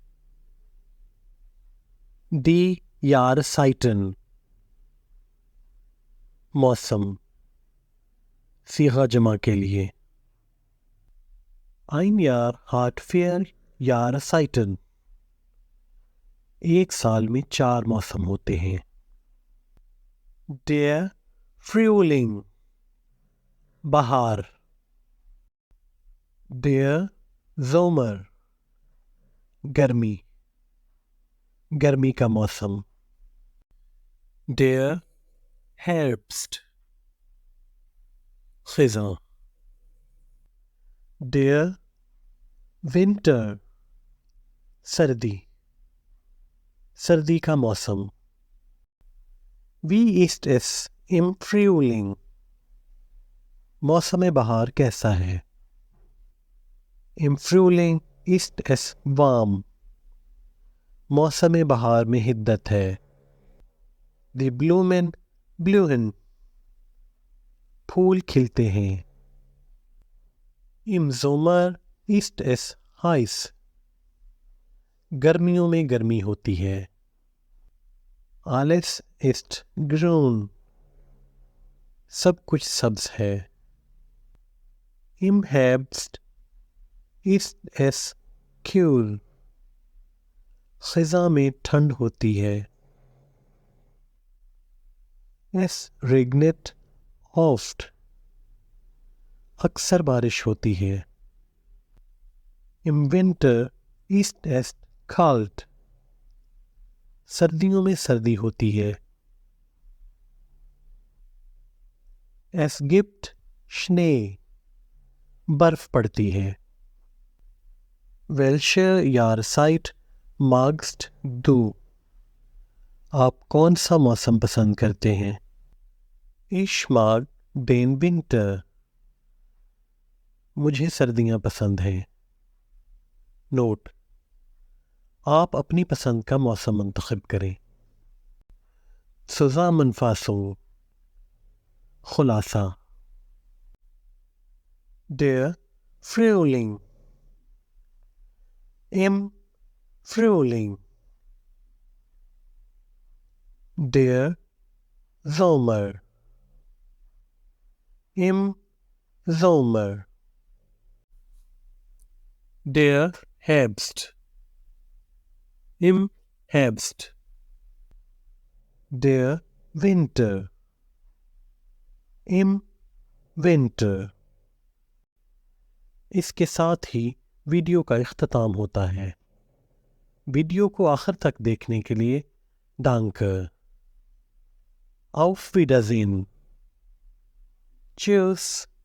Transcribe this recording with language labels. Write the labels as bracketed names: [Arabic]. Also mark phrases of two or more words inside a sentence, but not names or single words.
[German] die Jahreszeiten, [Urdu] موسم، صیغہ جمع کے لیے۔ [German] ein Jahr hat 4 Jahreszeiten، [Urdu] ایک سال میں 4 موسم ہوتے ہیں۔ [German] der Frühling، بہار۔ der Sommer، [Urdu] گرمی، گرمی کا موسم۔ [German] der Herbst، خزاں۔ der Winter، [Urdu] سردی، سردی کا موسم۔ [German] Wie ist es im Frühling، [Urdu] موسم بہار کیسا ہے؟ [German] Im Frühling ist es warm، [Urdu] موسم بہار میں حدت ہے۔ [German] Die Blumen blühen، [Urdu] پھول کھلتے ہیں۔ [German] Im Sommer ist es heiß، [Urdu] گرمیوں میں گرمی ہوتی ہے۔ [German] Alles ist grün، [Urdu] سب کچھ سبز ہے۔ [German] Im Herbst ist es kühl، [Urdu] خزاں میں ٹھنڈ ہوتی ہے۔ [German] Es regnet oft، [Urdu] اکثر بارش ہوتی ہے۔ [German] Im Winter ist es kalt، [Urdu] سردیوں میں سردی ہوتی ہے۔ [German] Es gibt Schnee، [Urdu] برف پڑتی ہے۔ [German] Welche Jahreszeit magst du، [Urdu] آپ کون سا موسم پسند کرتے ہیں؟ [German] Ich mag den Winter، [Urdu] مجھے سردیاں پسند ہیں۔ نوٹ: آپ اپنی پسند کا موسم منتخب کریں۔ [German] Zusammenfassung، خلاصہ۔ Der Frühling، im Frühling۔ Der Sommer، im Sommer۔ Der Herbst، im Herbst۔ Der Winter، im Winter۔ [Urdu] اس کے ساتھ ہی ویڈیو کا اختتام ہوتا ہے۔ ویڈیو کو آخر تک دیکھنے کے لیے danke۔ [German] Auf Wiedersehen۔ Tschüss۔